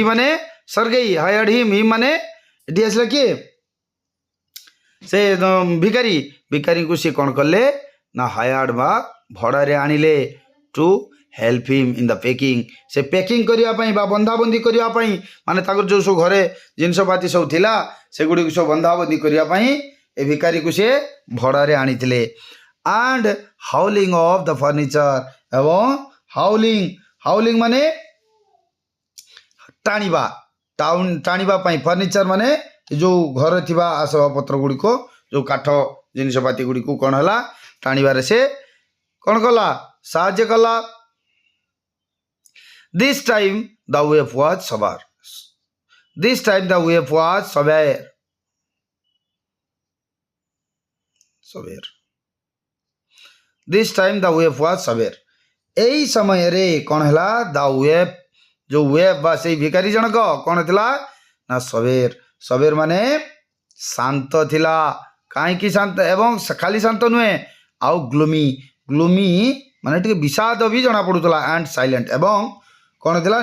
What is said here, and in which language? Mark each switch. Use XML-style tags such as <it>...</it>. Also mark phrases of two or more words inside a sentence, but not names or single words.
<or>ମାନେ</or> <en>Sergei hired him he</en> <or>ମାନେ ଏଠି ଆସିଲା କିଏ ସେ ଭିକାରୀଙ୍କୁ ସେ କ'ଣ କଲେ ନା ହାୟାର୍ଡ ବା ଭଡ଼ାରେ ଆଣିଲେ</or> <en>to help him in the packing</en> <or>ସେ ପେକିଂ କରିବା ପାଇଁ ବା ବନ୍ଧାବନ୍ଧି କରିବା ପାଇଁ ମାନେ ତାଙ୍କର ଯେଉଁ ସବୁ ଘରେ ଜିନିଷପାତି ସବୁ ଥିଲା ସେଗୁଡ଼ିକୁ ସବୁ ବନ୍ଧାବନ୍ଧି କରିବା ପାଇଁ ଏ ଭିକାରୀକୁ ସେ ଭଡ଼ାରେ ଆଣିଥିଲେ</or> <en>and hauling of the furniture</en> <or>ଏବଂ ହାଉଲିଂ ମାନେ ଟାଣିବା ପାଇଁ ଫର୍ଣ୍ଣିଚର ମାନେ ଯେଉଁ ଘରେ ଥିବା ଆସବାବପତ୍ର ଗୁଡ଼ିକ ଯେଉଁ କାଠ ଜିନିଷପାତି ଗୁଡ଼ିକୁ କ'ଣ ହେଲା ଟାଣିବାରେ ସେ କ'ଣ କଲା ସାହାଯ୍ୟ କଲା</or> <en>This time the wave was severe. This time the wave was severe. This time the wave was severe.</en> <or>এই ସମୟରେ କ'ଣ ହେଲା</or> <en>the wave</en> <or>ଯେଉଁ ୱେଭ୍ ବା ସେଇ ଭିକାରୀ ଜଣକ କ'ଣ ଥିଲା ନା ସବେର ମାନେ ଶାନ୍ତ ଥିଲା କାହିଁକି ଶାନ୍ତ ଏବଂ ଖାଲି ଶାନ୍ତ ନୁହେଁ ଆଉ ଗ୍ଲୁମି ମାନେ ଟିକେ ବିଷାଦ ବି ଜଣାପଡ଼ୁଥିଲା</or> <en>and silent</en> <or>ଏବଂ କ'ଣ ଥିଲା</or>